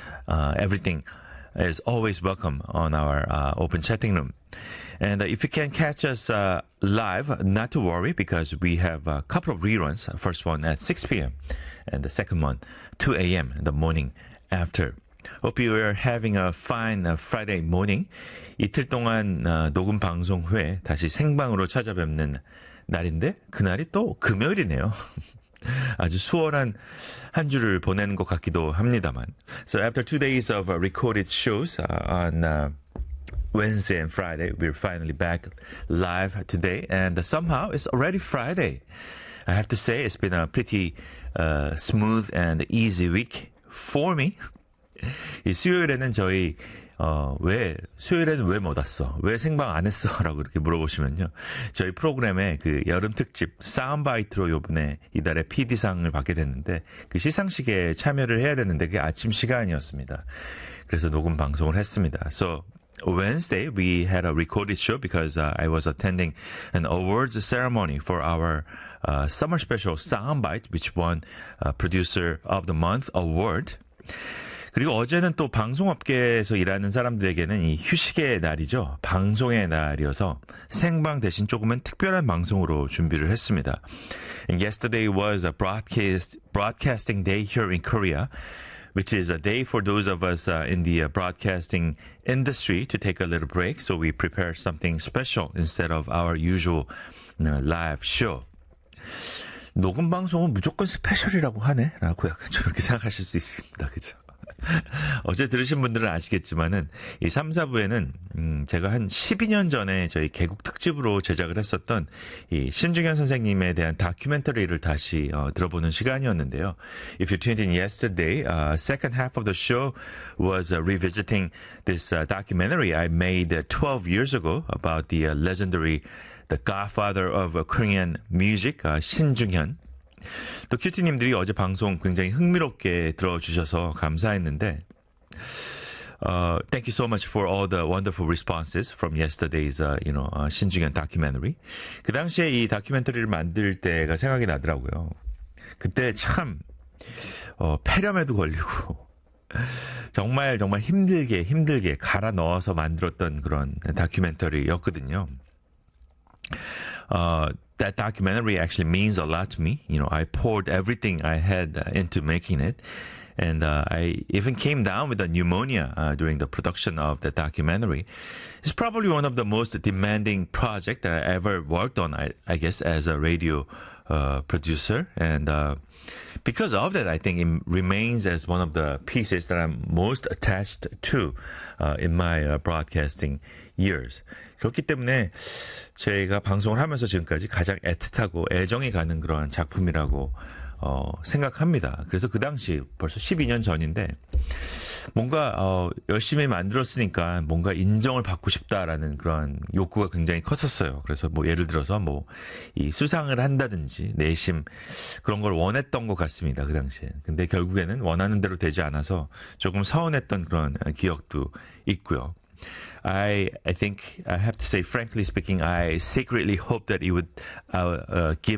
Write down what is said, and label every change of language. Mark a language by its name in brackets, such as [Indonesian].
[English] Everything is always welcome on our Open Chatting Room. And if you can catch us live, not to worry, because we have a couple of reruns. First one at 6 p.m. and the second one 2 a.m. the morning after. Hope you are having a fine Friday morning. [Korean] 이틀 동안 녹음 방송 후에 다시 생방으로 찾아뵙는 날인데 그날이 또 금요일이네요. 아주 수월한 한 주를 보내는 것 같기도 합니다만. [English] So after 2 days of recorded shows on Wednesday and Friday, we're finally back live today, and somehow it's already Friday. I have to say it's been a pretty smooth and easy week for me. [Korean] 이 수요일에는 저희 왜 수요일에는 왜 못 왔어? 왜 생방 안 했어?라고 이렇게 물어보시면요, 저희 프로그램의 그 여름 특집 사운드바이트로 이번에 이달의 PD상을 받게 됐는데 그 시상식에 참여를 해야 되는데 그게 아침 시간이었습니다. 그래서 녹음 방송을 했습니다. [English] So Wednesday, we had a recorded show because I was attending an awards ceremony for our summer special soundbite, which won Producer of the Month award. [Korean] 그리고 어제는 또 방송업계에서 일하는 사람들에게는 이 휴식의 날이죠. 방송의 날이어서 생방 대신 조금은 특별한 방송으로 준비를 했습니다. [English] And yesterday was a broadcasting day here in Korea, which is a day for those of us in the broadcasting industry to take a little break. So we prepared something special instead of our usual live show. [Korean] 녹음 방송은 무조건 스페셜이라고 하네? 라고 약간 좀 이렇게 생각하실 수 있습니다. 그죠? 어제 들으신 분들은 아시겠지만은 이 3, 4부에는 제가 한 12년 전에 저희 개국 특집으로 제작을 했었던 이 신중현 선생님에 대한 다큐멘터리를 다시 들어보는 시간이었는데요. [English] If you tuned in yesterday, second half of the show was revisiting this documentary I made 12 years ago about the legendary, the godfather of Korean music, 신중현. [Korean] 또 큐티님들이 어제 방송 굉장히 흥미롭게 들어주셔서 감사했는데 [English] Thank you so much for all the wonderful responses from yesterday's Shinjungyeon documentary. [Korean] 그 당시에 이 다큐멘터리를 만들 때가 생각이 나더라고요. 그때 참 폐렴에도 걸리고 정말 정말 힘들게 힘들게 갈아 넣어서 만들었던 그런 다큐멘터리였거든요. [English] That documentary actually means a lot to me. You know, I poured everything I had into making it. And I even came down with a pneumonia during the production of the documentary. It's probably one of the most demanding projects that I ever worked on, I guess, as a radio producer. And because of that, I think it remains as one of the pieces that I'm most attached to in my broadcasting years. [Korean] 그렇기 때문에 제가 방송을 하면서 지금까지 가장 애틋하고 애정이 가는 그런 작품이라고 생각합니다. 그래서 그 당시 벌써 12년 전인데 뭔가 열심히 만들었으니까 뭔가 인정을 받고 싶다라는 그런 욕구가 굉장히 컸었어요. 그래서 뭐 예를 들어서 뭐 이 수상을 한다든지 내심 그런 걸 원했던 것 같습니다. 그 당시에. 근데 결국에는 원하는 대로 되지 않아서 조금 서운했던 그런 기억도 있고요. [English] I think I have to say, frankly speaking, I secretly hope that it would give